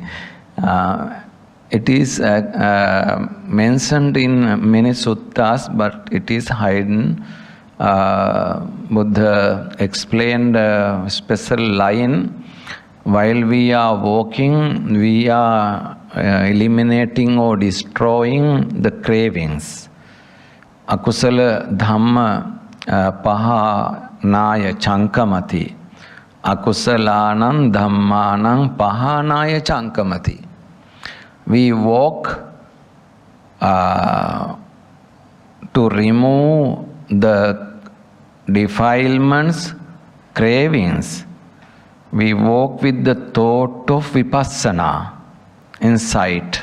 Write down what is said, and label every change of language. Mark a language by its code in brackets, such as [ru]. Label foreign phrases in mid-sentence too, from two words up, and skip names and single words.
[en] It is mentioned in many suttas, but it is hidden. Buddha explained a special line. While we are walking, we are eliminating or destroying the cravings. [pi] Akusala dhamma pahanaya chankamati. Akusalanam dhammanam pahanaya chankamati. [en] We walk to remove the defilements, cravings. We walk with the thought of Vipassana inside.